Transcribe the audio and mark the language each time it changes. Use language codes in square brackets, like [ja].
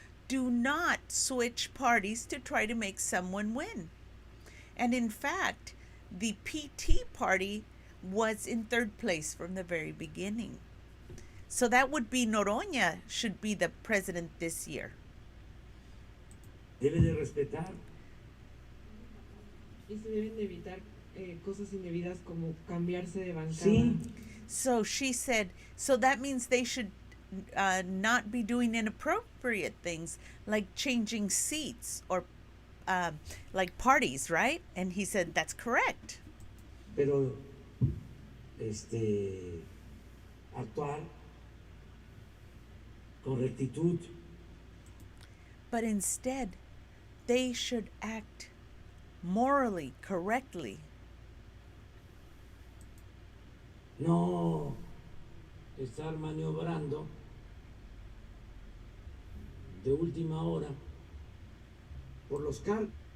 [en] Do not switch parties to try to make someone win. And in fact, the PT party was in third place from the very beginning. So that would be Noroña should be the president this year. [es] debe de respetar. Y se deben de evitar cosas indebidas como cambiarse de bancada. Sí, [en] So she said, so that means they should not be doing inappropriate things like changing seats or like parties, right? And he said, that's correct. [es] pero actuar con rectitud, [en] But instead, they should act morally correctly. [es] no estar maniobrando de última hora por los cargos.